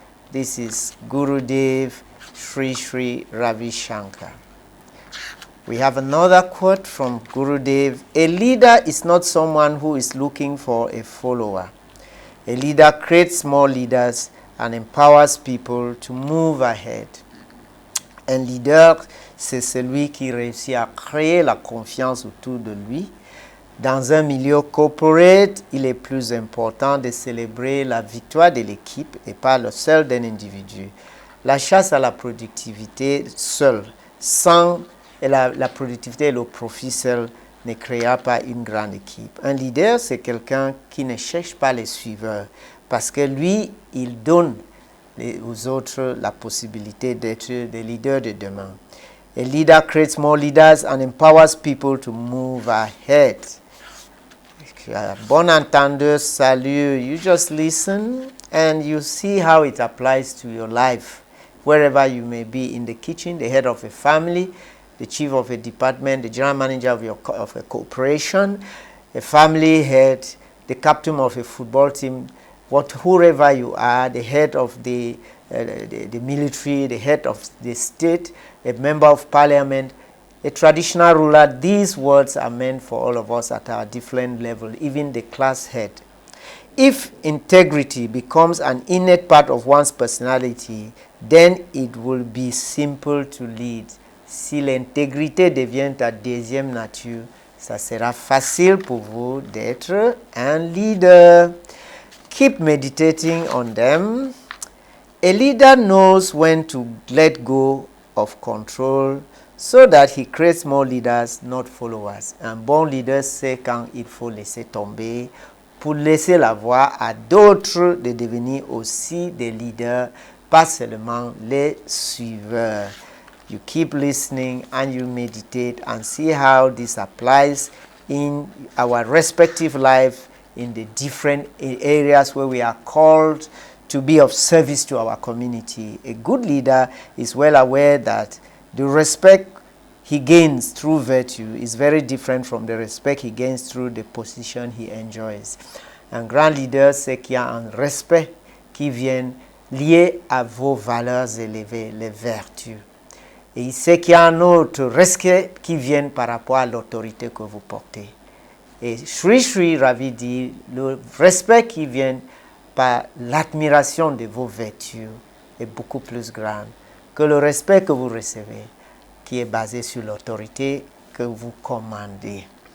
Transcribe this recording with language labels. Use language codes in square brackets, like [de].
[en] This is Gurudev Sri Sri Ravi Shankar. We have another quote from Gurudev. A leader is not someone who is looking for a follower. A leader creates more leaders and empowers people to move ahead. [fr] Un leader, c'est celui qui réussit à créer la confiance autour de lui. Dans un milieu corporate, il est plus important de célébrer la victoire de l'équipe et pas le seul d'un individu. La chasse à la productivité seule, sans la productivité et le profit seul, ne créera pas une grande équipe. Un leader, c'est quelqu'un qui ne cherche pas les suiveurs parce que lui, il donne aux autres la possibilité d'être des leaders de demain. [en] A leader creates more leaders and empowers people to move ahead. [fr] Bon entendeur, salut. [en] You just listen and you see how it applies to your life. Wherever you may be, in the kitchen, the head of a family, the chief of a department, the general manager of a corporation, a family head, the captain of a football team, whoever you are, the head of the military, the head of the state, a member of parliament, a traditional ruler. These words are meant for all of us at our different level, even the class head. If integrity becomes an innate part of one's personality, then it will be simple to lead. [fr] Si l'intégrité devient ta deuxième nature, ça sera facile pour vous d'être un leader. [en] Keep meditating on them. A leader knows when to let go of control so that he creates more leaders, not followers. [fr] Un bon leader sait quand il faut laisser tomber pour laisser la voie à d'autres de devenir aussi des leaders, pas seulement les suiveurs. [en] You keep listening and you meditate and see how this applies in our respective life in the different areas where we are called to be of service to our community. A good leader is well aware that the respect he gains through virtue is very different from the respect he gains through the position he enjoys. [fr] Un grand leader, c'est qu'il y a un respect qui vient lié à vos valeurs élevées, les vertus. Et il sait qu'il y a un autre respect qui vient par rapport à l'autorité que vous portez. Et Sri Sri Ravi dit, le respect qui vient par l'admiration de vos vertus est beaucoup plus grand que le respect que vous recevez, qui est basé sur l'autorité que vous commandez.